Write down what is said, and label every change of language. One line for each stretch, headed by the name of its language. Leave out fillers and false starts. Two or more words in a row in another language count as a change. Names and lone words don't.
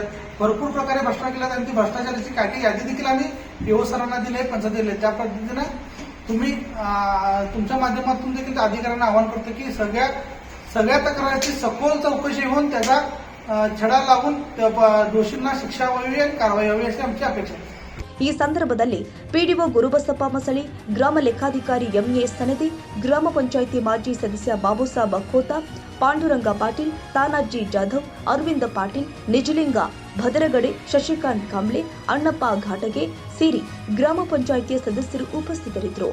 Marathi: भरपूर प्रकारे भ्रष्टाचार केल्यात आणि ती भ्रष्टाचाराची काही यादी देखील आम्ही एओ सरांना दिली आहे, पंचायत दिली. त्या पद्धतीनं तुम्ही तुमच्या माध्यमातून देखील त्या अधिकाऱ्यांना आवाहन करतो की सगळ्या तक्रारीची सखोल चौकशी होऊन त्याचा छडा लागून दोषींना शिक्षा व्हावी आणि कारवाई व्हावी अशी आमची अपेक्षा आहे.
Kannada: ಈ ಸಂದರ್ಭದಲ್ಲಿ ಪಿಡಿಒ ಗುರುಬಸಪ್ಪ ಮಸಳಿ, ಗ್ರಾಮ ಲೆಕ್ಕಾಧಿಕಾರಿ ಎಂಎ ಸನದಿ, ಗ್ರಾಮ ಪಂಚಾಯಿತಿ ಮಾಜಿ ಸದಸ್ಯ ಬಾಬುಸಾಬ್ ಖೋತ, ಪಾಂಡುರಂಗ ಪಾಟೀಲ್, ತಾನಾಜಿ ಜಾಧವ್, ಅರವಿಂದ ಪಾಟೀಲ್, ನಿಜಲಿಂಗ ಭದ್ರಗಡೆ, ಶಶಿಕಾಂತ್ ಕಾಂಬ್ಳೆ, ಅಣ್ಣಪ್ಪ ಘಾಟಗೆ ಸೇರಿ ಗ್ರಾಮ ಪಂಚಾಯಿತಿಯ ಸದಸ್ಯರು ಉಪಸ್ಥಿತರಿದ್ದರು.